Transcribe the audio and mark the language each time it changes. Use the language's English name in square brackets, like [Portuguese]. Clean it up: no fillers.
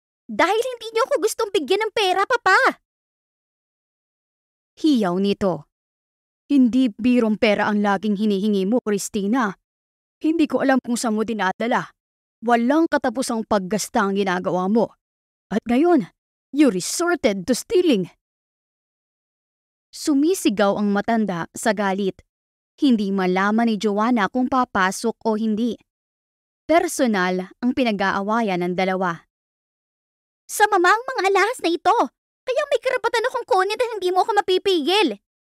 [Filipino] Dahil hindi niyo ko gustong bigyan ng pera, Papa! Hiyaw nito. Hindi birong pera ang laging hinihingi mo, Christina. Hindi ko alam kung saan mo dinadala. Walang katapusang paggasta ang ginagawa mo. At ngayon, [English] you resorted to stealing. [Filipino] Sumisigaw ang matanda sa galit. Hindi malaman ni Joanna kung papasok o hindi. Personal ang pinag-aawayan ng dalawa. Sa mamang mga alahas na ito, kaya may karapatan akong kunin at hindi mo ako mapipigil.